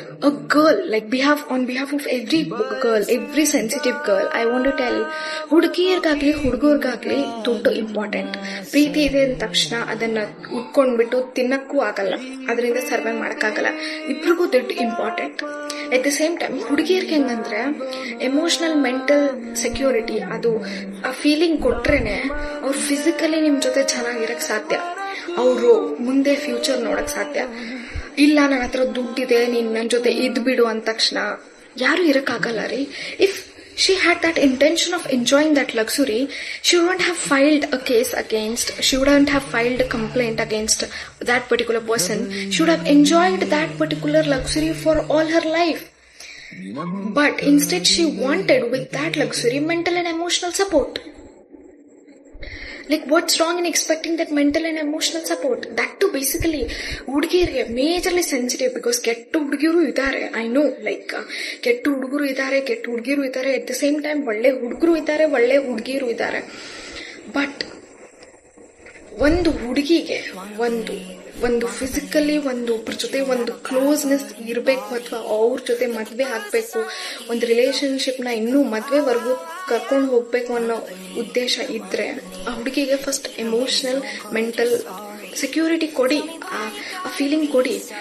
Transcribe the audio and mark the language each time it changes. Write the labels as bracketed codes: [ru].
[en] a girl, like on behalf of every girl, every sensitive girl, I want to tell, [kn] ಹುಡುಗಿಯರ್ಗಾಗ್ಲಿ ಹುಡುಗರ್ಗಾಗ್ಲಿ ದುಡ್ಡು important. ಪ್ರೀತಿ ಇದೆ ಅಂದ ತಕ್ಷಣ ಅದನ್ನ ಉಟ್ಕೊಂಡ್ಬಿಟ್ಟು ತಿನ್ನಕ್ಕೂ ಆಗಲ್ಲ, ಅದರಿಂದ ಸರ್ವೈ ಮಾಡಕ್ಕಾಗಲ್ಲ. ಇಬ್ರಿಗೂ ದುಡ್ಡು important. [en] at the same time [kn] ಹುಡುಗಿಯರ್ಗೆ ಹೆಂಗಂದ್ರೆ ಎಮೋಷನಲ್ ಮೆಂಟಲ್ ಸೆಕ್ಯೂರಿಟಿ, ಅದು ಆ ಫೀಲಿಂಗ್ ಕೊಟ್ರೇನೆ ಅವ್ರು ಫಿಸಿಕಲಿ ನಿಮ್ ಜೊತೆ ಚೆನ್ನಾಗಿರಕ್ ಸಾಧ್ಯ, ಅವರು ಮುಂದೆ ಫ್ಯೂಚರ್ ನೋಡಕ್ ಸಾಧ್ಯ. ಇಲ್ಲ ನನ್ನ ಹತ್ರ ದುಡ್ಡಿದೆ, ನೀನ್ ನನ್ನ ಜೊತೆ ಇದ್ಬಿಡು ಅಂದ ತಕ್ಷಣ ಯಾರು ಇರಕ್ಕಾಗಲ್ಲ ರೀ. [en] If she had that intention of enjoying that luxury, she wouldn't have filed a case against, she wouldn't have filed a complaint against that particular person. She would have enjoyed that particular luxury for all her life. But instead she wanted with that luxury mental and emotional support. Like, what's wrong in expecting that mental and emotional support? That too basically [kn] ಹುಡುಗಿಯರಿಗೆ majorly sensitive, because ಕೆಟ್ಟ ಹುಡುಗಿರು ಇದ್ದಾರೆ. [en] I know, [kn] like ಕೆಟ್ಟ ಹುಡುಗರು ಇದ್ದಾರೆ, ಕೆಟ್ಟ ಹುಡುಗಿರು ಇದ್ದಾರೆ. [en] at the same time [kn] ಒಳ್ಳೆ ಹುಡುಗರು ಇದ್ದಾರೆ, ಒಳ್ಳೆ ಹುಡುಗಿರು ಇದ್ದಾರೆ. ಬಟ್ ಒಂದು ಹುಡುಗಿಗೆ ಒಂದು ಫಿಸಿಕಲಿ ಒಬ್ಬರ ಜೊತೆ ಒಂದು ಕ್ಲೋಸ್ನೆಸ್ ಇರಬೇಕು, ಅಥವಾ ಅವ್ರ ಜೊತೆ ಮದ್ವೆ ಆಗ್ಬೇಕು, ಒಂದು ರಿಲೇಶನ್ಶಿಪ್ನ ಇನ್ನೂ ಮದ್ವೆವರೆಗೂ ಕರ್ಕೊಂಡು ಹೋಗ್ಬೇಕು ಅನ್ನೋ ಉದ್ದೇಶ ಇದ್ರೆ ಆ ಹುಡುಗಿಗೆ ಫಸ್ಟ್ ಎಮೋಷನಲ್ ಮೆಂಟಲ್ ಸೆಕ್ಯೂರಿಟಿ ಕೊಡಿ, ಆ ಫೀಲಿಂಗ್ ಕೊಡಿ.